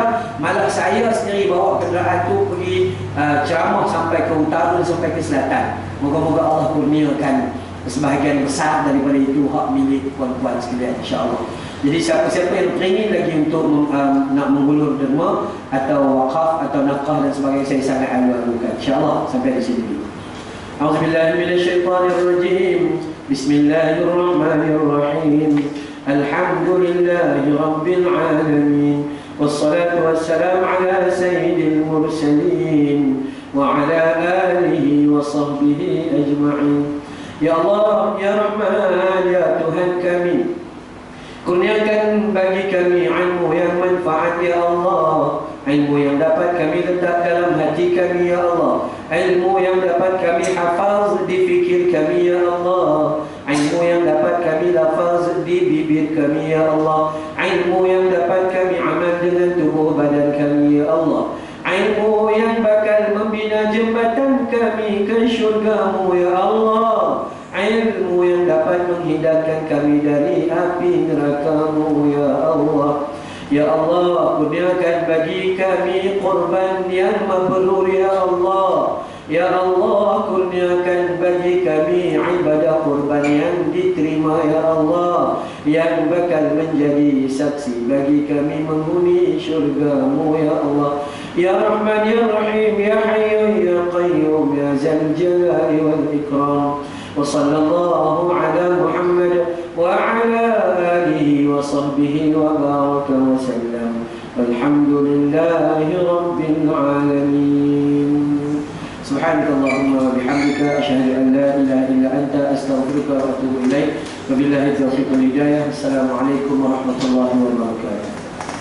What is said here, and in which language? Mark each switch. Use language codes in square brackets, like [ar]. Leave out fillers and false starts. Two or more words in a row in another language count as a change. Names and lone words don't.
[ms] Malah saya sendiri bawa kenderaan tu pergi ceramah sampai ke utara sampai ke selatan. Moga-moga Allah kurniakan sebahagian besar daripada itu hak milik puan-puan sekalian, insya-Allah. Jadi siapa-siapa yang teringin lagi untuk nak menghulur derma atau wakaf atau nafkah dan sebagainya, saya sangat alu-alukan, insya-Allah. Sampai di sini dulu. [ar] أعوذ بالله من الشيطان الرجيم. بسم الله الرحمن الرحيم. الحمد لله رب العالمين. والصلاة والسلام على سيد المرسلين وعلى آله وصحبه أجمعين. [ms] Ya Allah, Ya Rahman, Ya Tuhan kami, kurniakan bagi kami ilmu yang manfaat, Ya Allah. Ilmu yang dapat kami letak dalam hati kami, Ya Allah. Ilmu yang dapat kami hafaz di fikir kami, Ya Allah. Ilmu yang dapat kami lafaz di bibir kami, Ya Allah. Ilmu yang dapat kami amal dengan tubuh badan kami, Ya Allah. Ilmu yang bakal membina jembatan kami ke syurga-Mu, Ya Allah. Ilmu yang dapat menghindarkan kami dari api neraka-Mu, Ya Allah. Ya Allah, kurniakan bagi kami kurban yang mabrur ya Allah. Ya Allah, kurniakan bagi kami ibadah kurban yang diterima ya Allah, yang bakal menjadi saksi bagi kami menghuni syurga-Mu ya Allah. [ar] يا رحمن يا رحيم يا حي يا قيوم يا ذا الجلال والإكرام. وصلى الله على محمد وعلى آله وصحبه وبارك وسلم. والحمد لله رب العالمين. سبحانك اللهم وبحمدك أشهد أن لا إله إلا أنت أستغفرك وأتوب إليك. وبالله التوفيق والهداية. السلام عليكم ورحمة الله وبركاته.